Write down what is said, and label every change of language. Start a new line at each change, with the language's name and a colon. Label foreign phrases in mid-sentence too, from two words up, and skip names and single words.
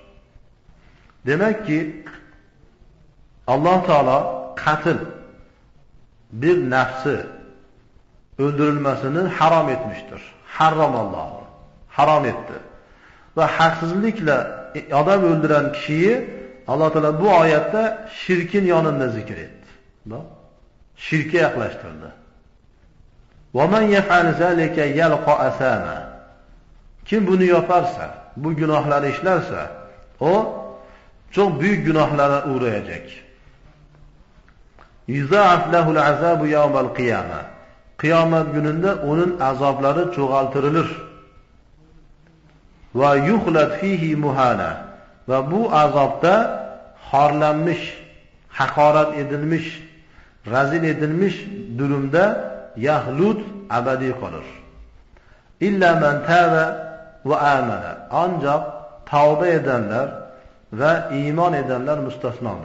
Turkish: Demek ki Allah Teala katil bir nefsi öldürülmesini haram etmiştir. Haram Allah'ı. Haram etti. Ve haksızlıkla adam öldüren kişiyi Allah Teala bu ayette şirkin yanında zikretti. Şirke yaklaştırdı.
Arabic: وَمَنْ يَفْعَلْ ذَلِكَ يَلْقَى أَثَامًا.
Turkish: Kim bunu yaparsa, bu günahları işlerse, o çok büyük günahlara uğrayacak.
Arabic: يُضَاعَفْ لَهُ الْعَذَابُ يَوْمَ الْقِيَامَةِ.
Turkish: Kıyamet gününde onun azapları çoğaltırılır.
Arabic: وَيُخْلَدْ فِيهِ مُهَانًا.
Turkish: Ve bu azapta harlanmış, hakaret edilmiş, rezil edilmiş durumda yahlud ebedi kalır.
Arabic: إلا من تاب وآمن.
Turkish: Ancak tavbe edenler ve iman edenler müstesnadır.